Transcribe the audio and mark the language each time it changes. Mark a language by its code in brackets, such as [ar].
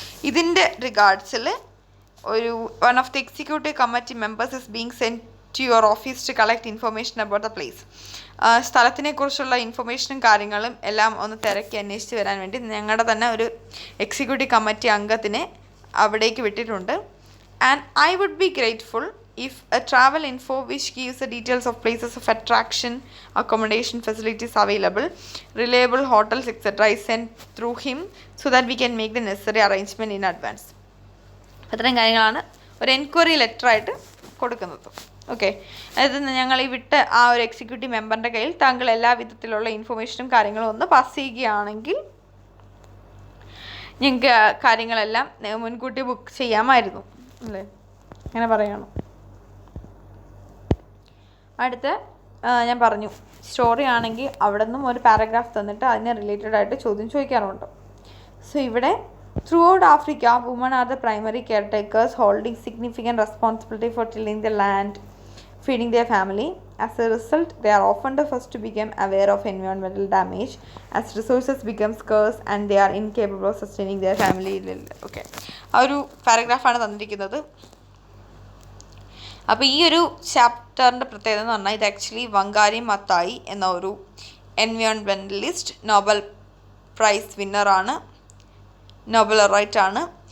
[ml] ഇതിൻ്റെ റിഗാർഡ്സിൽ ഒരു [en] One of the executive committee members is being sent to your office to collect information about the place. [ml] സ്ഥലത്തിനെക്കുറിച്ചുള്ള ഇൻഫർമേഷനും കാര്യങ്ങളും എല്ലാം ഒന്ന് തിരക്കി അന്വേഷിച്ച് വരാൻ വേണ്ടി ഞങ്ങളുടെ തന്നെ ഒരു എക്സിക്യൂട്ടീവ് കമ്മിറ്റി അംഗത്തിനെ അവിടേക്ക് വിട്ടിട്ടുണ്ട്. [en] And I would be grateful if a travel info which gives the details of places of attraction, accommodation facilities available, reliable hotels etc. is sent through him so that we can make the necessary arrangement in advance. [ml] അത്രയും കാര്യങ്ങളാണ് ഒരു enquiry letter ആയിട്ട് കൊടുക്കുന്നത്. Okay, അതായത് ഞങ്ങൾ ഈ വിട്ട് ആ ഒരു എക്സിക്യൂട്ടീവ് മെമ്പറിൻ്റെ കയ്യിൽ താങ്കൾ എല്ലാ വിധത്തിലുള്ള ഇൻഫർമേഷനും കാര്യങ്ങളും ഒന്ന് പാസ് ചെയ്യുകയാണെങ്കിൽ ഞങ്ങൾക്ക് കാര്യങ്ങളെല്ലാം മുൻകൂട്ടി ബുക്ക് ചെയ്യാമായിരുന്നു അല്ലേ, അങ്ങനെ പറയണം. അടുത്ത ഞാൻ പറഞ്ഞു സ്റ്റോറി ആണെങ്കിൽ അവിടെ നിന്നും ഒരു പാരഗ്രാഫ് തന്നിട്ട് അതിന് റിലേറ്റഡ് ആയിട്ട് ചോദ്യം ചോദിക്കാറുണ്ട്. [en] So ഇവിടെ throughout Africa women are the primary caretakers holding significant responsibility for tilling the land, feeding their family. As a result, they are often the first to become aware of environmental damage as resources become scarce and they are incapable of sustaining their family. [ml] Okay, ആ ഒരു പാരഗ്രാഫാണ് തന്നിരിക്കുന്നത്. അപ്പോൾ ഈ ഒരു ചാപ്റ്ററിൻ്റെ പ്രത്യേകത എന്ന് പറഞ്ഞാൽ ഇത് ആക്ച്വലി വങ്കാരി മത്തായി എന്ന ഒരു എൻവയോൺമെൻ്റലിസ്റ്റ് നോബൽ പ്രൈസ് വിന്നറാണ്, നോബൽ റൈറ്റാണ്.